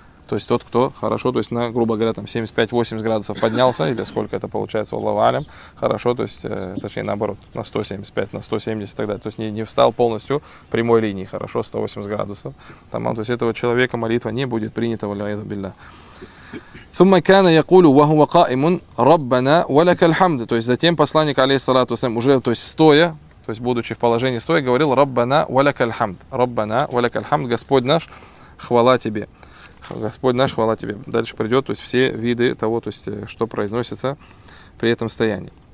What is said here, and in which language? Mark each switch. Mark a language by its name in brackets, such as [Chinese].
[Russian] То есть тот, кто хорошо, то есть на, грубо говоря, там 75-80 градусов поднялся, или сколько это получается, Аллаху алям, хорошо, то есть, точнее наоборот, на 175, на 170 и так далее, то есть не встал полностью прямой линии, хорошо, 180 градусов, там, то есть этого человека молитва не будет принята, валяйду билля. [Arabic] ثم كان يقول وهو قائم ربنا ولك الحمد. [Russian] То есть затем посланник, алейхиссалату вассалям, уже, то есть стоя, то есть будучи в положении стоя, говорил «Раббана валяк аль-хамд», «Раббана валяк аль-хамд», «Господь наш, хвала тебе». Господь наш, хвала тебе. Дальше придет, то есть все виды того, то есть что произносится при этом стоянии.